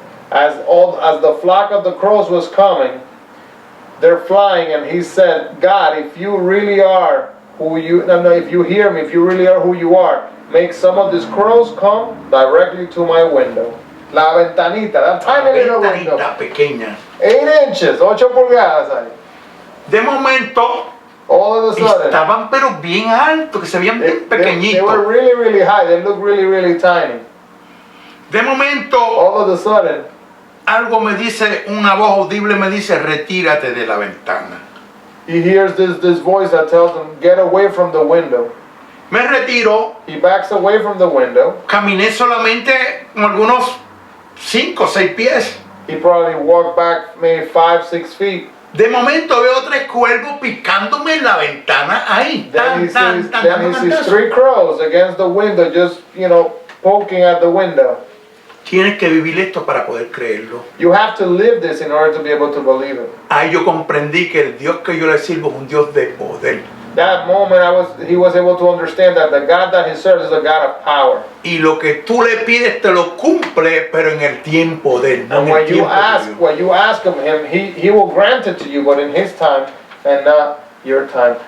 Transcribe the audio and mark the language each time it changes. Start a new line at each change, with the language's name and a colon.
English: as the flock of the crows was coming, they're flying, and he said, God, if you really are if you hear me, if you really are who you are, make some of these crows come directly to my window.
Spanish: La ventanita,
English: that tiny little window.
Spanish: Ventanita pequeña.
English: 8 inches,
Spanish: 8 pulgadas ahí. De momento,
English: All of a sudden,
Spanish: estaban pero bien altos, que se veían bien
English: they
Spanish: pequeñitos.
English: were really, really high. They looked really, really tiny.
Spanish: De momento,
English: All of a sudden,
Spanish: algo me dice, una voz audible me dice, retírate de la ventana.
English: he hears this voice that tells him, get away from the window.
Spanish: Me retiro,
English: He backs away from the window.
Spanish: caminé solamente como algunos 5 o 6 pies.
English: He probably walked back maybe 5-6 feet.
Spanish: De momento veo 3 cuervos picándome en la ventana ahí.
English: Then he Tan, sees, tan, then he tan, sees tan. 3 crows against the window, just, poking at the window.
Spanish: Tienes que vivir esto para poder creerlo.
English: You have to live this in order to be able to believe it.
Spanish: Ahí yo comprendí que el Dios que yo le sirvo es un Dios de poder.
English: That moment, he was able to understand that the God that he serves is a God of power.
Spanish: Y lo que tú le pides te lo cumple, pero en el tiempo de él, no
English: And
Spanish: en el
English: when you
Spanish: tiempo
English: ask,
Spanish: tuyo.
English: when you ask of him, he will grant it to you, but in his time and not your time.